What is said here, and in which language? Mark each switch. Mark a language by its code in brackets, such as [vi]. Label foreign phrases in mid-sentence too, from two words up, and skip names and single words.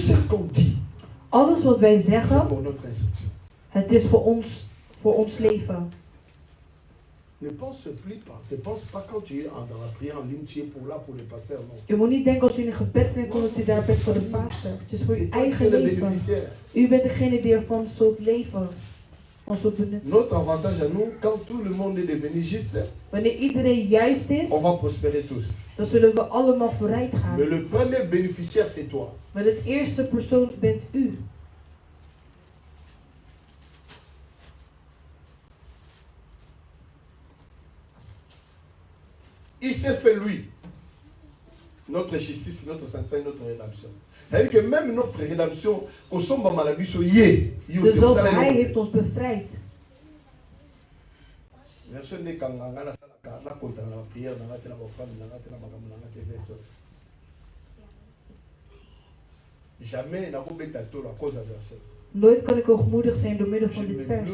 [fr] qu'on dit, [nl] Alles wat wij [fr] c'est [nl] zeggen, [fr] pour notre instruction. [nl] het is voor ons leven. [fr] Ne pense pas quand tu es dans la prière en ligne, tu es pour là pour le pasteur, non. [nl] U moet niet denken als u in een gebed bent, dat u daar bent voor de pastor. Het is voor uw [fr] C'est toi qui [nl] eigen [fr] es le [nl] leven. [fr] bénéficiaire. [nl] U bent degene die ervan zult leven. Van zult benutten. [fr] Notre avantage à nous, quand tout le monde est devenu juste, [nl] Wanneer iedereen juist is, [fr] on va prospérer tous. [nl] dan zullen we allemaal vooruit gaan. [fr] Mais le premier bénéficiaire, c'est toi. [nl] Maar de eerste persoon bent u. [fr] Il s'est fait lui. Notre justice, notre sanctuaire, notre rédemption. C'est-à-dire que même notre rédemption, au sommet de la vie, [nl] Dus zelfs hij heeft ons bevrijd. [fr] Jamais [nl] Nooit kan ik hoogmoedig zijn door middel van dit vers.